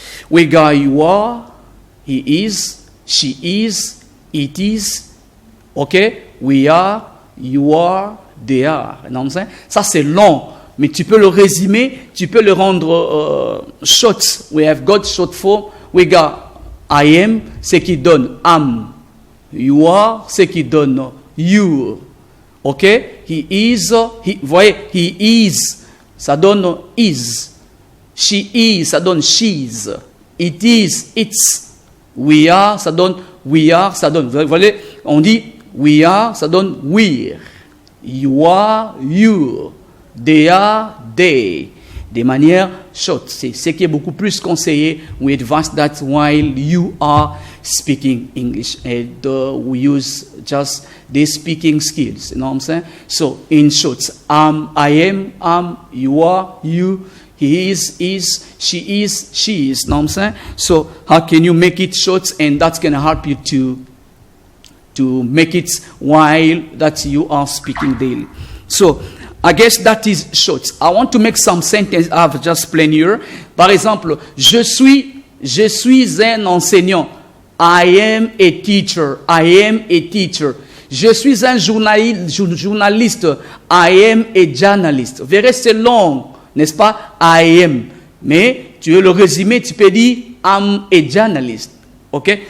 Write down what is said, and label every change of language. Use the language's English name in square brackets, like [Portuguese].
[English] We got you are, he is, she is, it is, okay? We are, you are, they are. [French] Non, ça c'est long, mais tu peux le résumer, tu peux le rendre short. [English] We have got short form. We got I am, [French] c'est qui donne [English] am. You are, [French] c'est qui donne [English] you. Okay? He is, [French] voyez, [English] he is, [French] ça donne [English] is. She is, [French] ça donne [English] she's. It is, it's. We are, [French] ça donne [English] we are, [French] ça donne. Vous voyez, on dit [English] we are, [French] ça donne [English] we're. You are, you. They are, they. [French] De manière short. C'est ce qui est beaucoup plus conseillé. [English] We advise that while you are speaking English. And we use just the speaking skills. You know what I'm saying? So, in short, I am, you are, you, he is, she is, she is. You know what I'm saying? So, how can you make it short? And that's going to help you to make it while that you are speaking daily. So, I guess that is short. I want to make some sentences I've just explained here. [French] Par exemple, je suis un enseignant. [English] I am a teacher. I am a teacher. [French] Je suis un journaliste. [English] I am a journalist. [French] Vous verrez, c'est long, n'est-ce pas? [English] I am. [French] Mais tu veux le résumer, tu peux dire [English] I'm a journalist. [French] Ok?